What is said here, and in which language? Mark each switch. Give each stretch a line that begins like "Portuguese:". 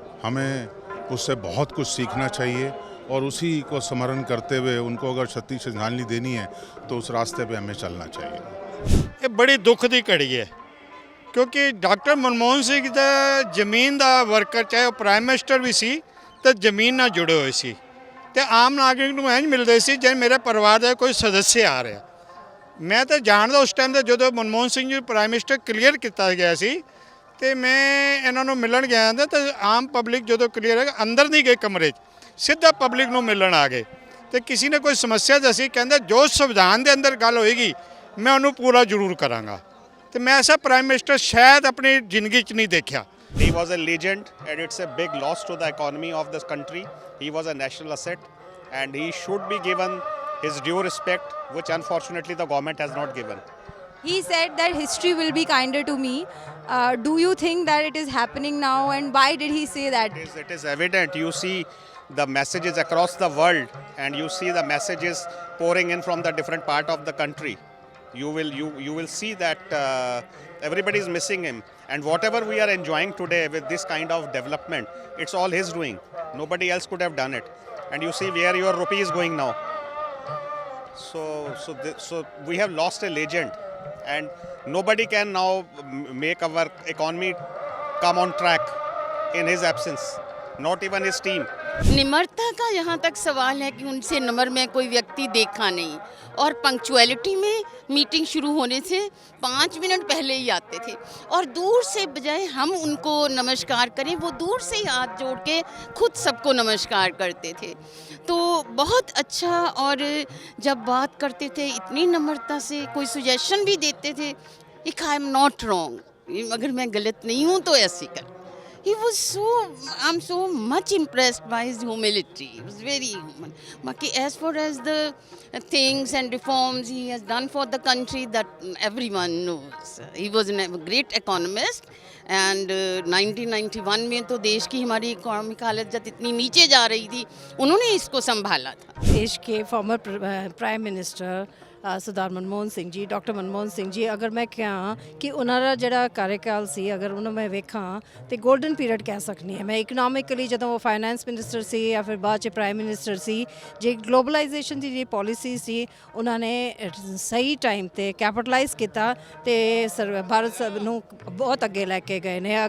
Hindi: हमें उससे बहुत कुछ सीखना चाहिए, और उसी को स्मरण करते हुए उनको अगर सच्ची श्रद्धांजलि देनी है तो उस रास्ते पे हमें चलना चाहिए। ये बड़ी दुख की घड़ी है, क्योंकि डॉक्टर मनमोहन सिंह दा जमीन का वर्कर, चाहे वो प्राइम मिनिस्टर भी सी तो जमीन ਨਾਲ जुड़े हुए सी, ਤੇ आम नागरिक
Punjabi: ਨੂੰ ਇੰਜ ਮਿਲਦੇ ਸੀ ਜਿਵੇਂ ਮੇਰੇ ਪਰਿਵਾਰ ਦਾ ਕੋਈ ਸਦੱਸਿਆ ਆ ਰਿਹਾ। ਮੈਂ ਤਾਂ ਜਾਣਦਾ ਉਸ ਟਾਈਮ ਤੇ ਜਦੋਂ Manmohan Singh ji prime minister clear ਕੀਤਾ ਗਿਆ ਸੀ, ਤੇ ਮੈਂ ਇਹਨਾਂ ਨੂੰ ਮਿਲਣ ਗਿਆ ਤਾਂ ਆਮ ਪਬਲਿਕ ਜਦੋਂ ਕਲੀਅਰ ਹੈ ਅੰਦਰ ਨਹੀਂ ਗਏ ਕਮਰੇ 'ਚ, ਸਿੱਧਾ ਪਬਲਿਕ ਨੂੰ ਮਿਲਣ ਆ ਗਏ। ਤੇ ਕਿਸੇ ਨੇ ਕੋਈ ਸਮੱਸਿਆ ਦੱਸੀ, ਕਹਿੰਦਾ ਜੋ ਸੰਵਿਧਾਨ ਦੇ ਅੰਦਰ ਗੱਲ ਹੋਏਗੀ ਮੈਂ ਉਹਨੂੰ ਪੂਰਾ ਜ਼ਰੂਰ ਕਰਾਂਗਾ। ਤੇ ਮੈਂ ਐਸਾ ਪ੍ਰਾਈਮ ਮਿਨਿਸਟਰ ਸ਼ਾਇਦ ਆਪਣੀ ਜ਼ਿੰਦਗੀ 'ਚ ਨਹੀਂ ਦੇਖਿਆ।
English: He was a legend, and it's a big loss to the economy of this country. He was a national asset, and he should be given his due respect, which unfortunately the government has not given. He said that history will be kinder to me. Do you think that it is happening now, and why did he say that? It is evident. You see the messages across the world, and you see the messages pouring in from the different part of the country. You will see that everybody is missing him, and whatever we are enjoying today with this kind of development, it's all his doing. Nobody else could have done it. And you see where your rupee is going now. So we have lost a legend, and nobody can now make our economy come on track in his absence. Not even his team.
Hindi: निम्रता का यहाँ तक सवाल है कि उनसे number में कोई व्यक्ति देखा नहीं, और पंक्चुअलिटी में मीटिंग शुरू होने से 5 मिनट पहले ही आते थे, और दूर से बजाय हम उनको नमस्कार करें, वो दूर से ही हाथ जोड़ के खुद सबको नमस्कार करते थे। तो बहुत अच्छा, और जब बात करते थे इतनी नम्रता से, कोई सुजेशन भी देते थे,
English: if I am not wrong,
Hindi: अगर मैं गलत नहीं हूँ तो ऐसे कर,
English: he was so, I'm so much impressed by his humility. He was very human. But as far as the things and reforms he has done for the country, that everyone knows. He was a great economist.
Hindi: And 1991 में तो देश की हमारी economic हालत जब इतनी नीचे जा रही थी, उन्होंने इसको संभाला था। देश के फॉर्मर प्राइम मिनिस्टर
Punjabi: ਸਰਦਾਰ ਮਨਮੋਹਨ ਸਿੰਘ ਜੀ, ਡਾਕਟਰ ਮਨਮੋਹਨ ਸਿੰਘ ਜੀ, ਅਗਰ ਮੈਂ ਕਹਾਂ ਕਿ ਉਹਨਾਂ ਦਾ ਜਿਹੜਾ ਕਾਰਜਕਾਲ ਸੀ, ਅਗਰ ਉਹਨੂੰ ਮੈਂ ਵੇਖਾਂ ਤੇ 골ਡਨ ਪੀਰੀਅਡ ਕਹਿ ਸਕਦੀ ਹਾਂ ਮੈਂ। ਇਕਨੋਮਿਕਲੀ ਜਦੋਂ ਉਹ ਫਾਈਨੈਂਸ ਮਿਨਿਸਟਰ ਸੀ ਜਾਂ ਫਿਰ ਬਾਅਦ 'ਚ ਪ੍ਰਾਈਮ ਮਿਨਿਸਟਰ ਸੀ, ਜੇ ਗਲੋਬਲਾਈਜੇਸ਼ਨ ਦੀ ਜਿਹੜੀ ਪਾਲਿਸੀ ਸੀ ਉਹਨਾਂ ਨੇ ਸਹੀ ਟਾਈਮ ਤੇ ਕੈਪੀਟਲਾਈਜ਼ ਕੀਤਾ ਤੇ ਭਾਰਤ ਨੂੰ ਬਹੁਤ ਅੱਗੇ ਲੈ ਕੇ ਗਏ ਨੇ।